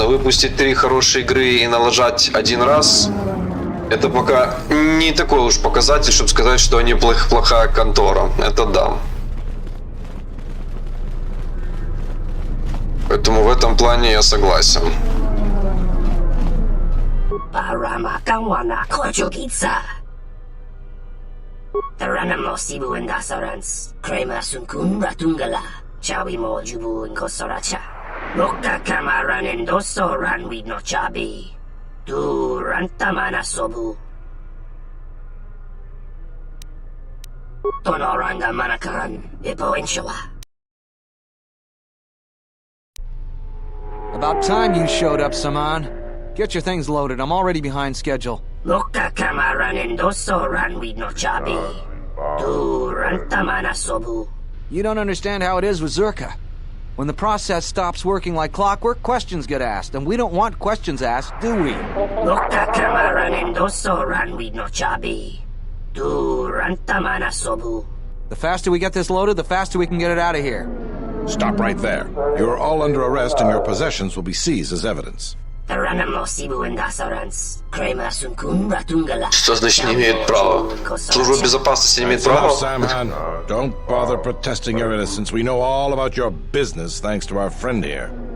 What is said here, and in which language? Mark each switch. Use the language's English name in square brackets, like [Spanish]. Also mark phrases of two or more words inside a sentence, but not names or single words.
[Russian] Выпустить 3 хорошие игры и налажать один раз, это пока не такой уж показатель, чтобы сказать, что они плохая контора. Это да. Поэтому в этом плане я согласен. Roka kamaran endoso ran with no chabi. Du rantamana sobu. Tonoranga manakaran, Bipo Inshawa. [English] About time you showed up, Saman. Get your things loaded. I'm already behind schedule. Roka kamaran endoso ran with no chabi. Du rantamana sobu. You don't understand how it is with Zerka. When the process stops working like clockwork, questions get asked, and we don't want questions asked, do we? The faster we get this loaded, the faster we can get it out of here. Stop right there. You are all under arrest and your possessions will be seized as evidence. [Russian] Что значит не имеет права? Служба безопасности не имеет права? [English] Samhan, don't bother protesting your innocence. We know all about your business thanks to our friend here.